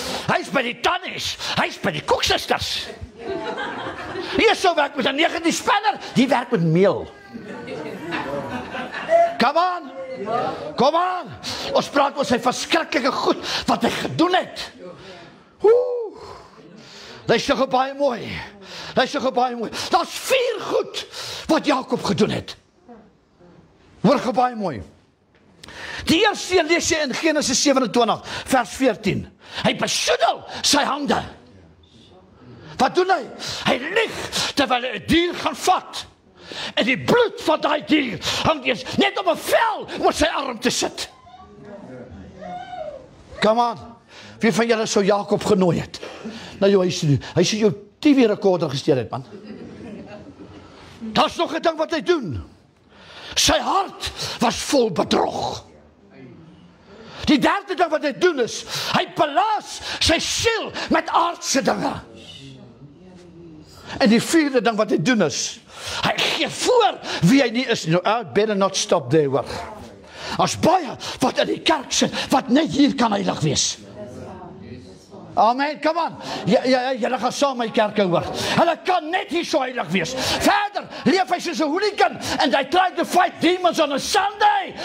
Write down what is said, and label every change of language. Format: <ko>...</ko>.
<af>Hy's by die tannies, hy's by die koeksusters. Esau werk met 'n 19 spanner, die werk met meel.</af> <en>Come on.</en> <af>Kom aan. Ons praat oor sy verskriklike goed wat hy gedoen het. Luister gou baie mooi. Luister gou baie mooi. Daar's 4 goed wat Jakob gedoen het. Hoor gou baie mooi. Die eerste lees jy in Genesis 27 vers 14. Hy besoedel sy hande. Wat doen hy? Hy lieg terwyl hy 'n dier gaan vat. En die bloed van daai dier hang eers net op 'n vel oor sy arm te sit.</af> <en>Come on.</en> <af>Wie van julle sou Jakob genooi het? Nou jou huis toe. Hy sê jou TV rekorder gesteel het, man. Daar's nog 'n ding wat hy doen. Sy hart was vol bedrog. Die derde ding wat hy doen is, hy belaas sy siel met aardse dinge. En die vierde ding wat hy doen is, hy gee voor wie hy nie is.</af> <en>No, I better not stop there, hoor.</en> <af>As baie wat in die kerk sit, wat net hier kan heilig wees. Amen,</af> <en>come on.</en> <af>Julle gaan saam my kerk hoor. Hulle kan net hier so heilig wees. Verder leef hy soos 'n hooligan</af> <en>and they try to fight demons on a Sunday.</en>